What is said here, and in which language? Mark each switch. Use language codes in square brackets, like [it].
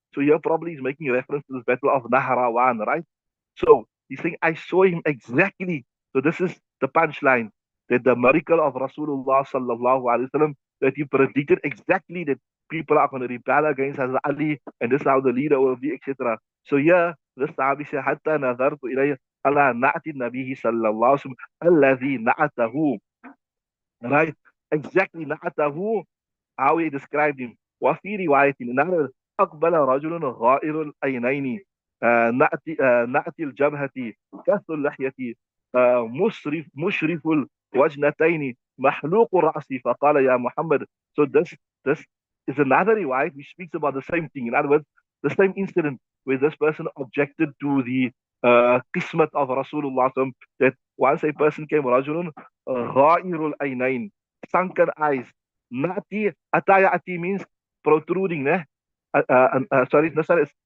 [en] So here probably is making reference to this battle of Nahrawan, right? So he's saying, I saw him exactly. So this is the punchline, that the miracle of Rasulullah sallallahu alaihi wasallam, that he predicted exactly that people are going to rebel against Hazrat Ali, and this is how the leader will be, etc. So here, this Sahabi said, [ar] حتى نظرت إليه على نعت النبي صلى الله عليه وسلم الذي نعته, [en] right? Exactly نعته, how he described him. [ar] وفي رواية نعم أقبل رجل غائر العينين نأتي الجبهة كث اللحية مشرف الوجنتين محلوق الرأس فقال يا محمد. [en] So this is another riwayat which speaks about the same thing. In other words, the same incident where this person objected to the qismat of Rasulullah, that once a person came, [ar] رجل غائر العينين, [en] sunken eyes. Nati, atayati means protruding, ne? Sorry, no, sorry.